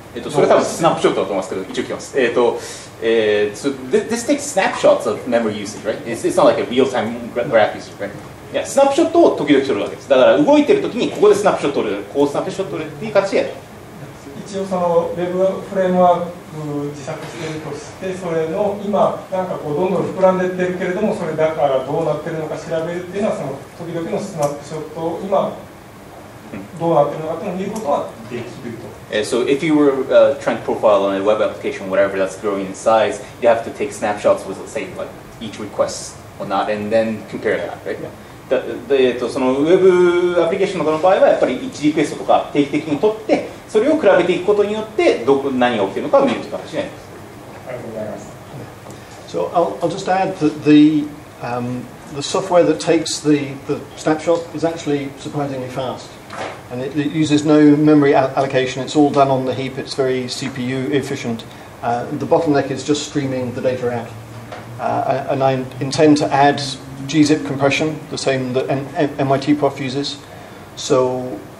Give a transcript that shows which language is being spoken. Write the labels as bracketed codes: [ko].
[ja] それは多分スナップショットだと思いますけど、一応聞きます。 [en] So this takes snapshots of memory usage, right? It's not like a real-time graph usage, right? [ja] いや、スナップショットを時々取るわけです。だから動いてる時にここでスナップショットを取る、こうスナップショットを取るっていう形でやる。一応そのウェブフレームワーク自作しているとして、それの今なんかこうどんどん膨らんでいってるけれども、それだからどうなってるのか調べるっていうのは、その時々のスナップショットを今どうなってるのかというのを見ることはできると。 [en] So if you were trying to profile on a web application, whatever that's growing in size, you have to take snapshots with, let's say, like each request or not, and then compare that, right? [ja] そのウェブアプリケーションの場合はやっぱり1リクエストとか定期的に取って、それを比べていくことによって何が起きているのかを見るという形になります。ありがとうございます。 [en] So I'll just add that the software that takes the snapshot is actually surprisingly fast, and it uses no memory allocation. It's all done on the heap. It's very CPU efficient. The bottleneck is just streaming the data out, and I intend to add gzip compression, the same that MIT Prof uses. So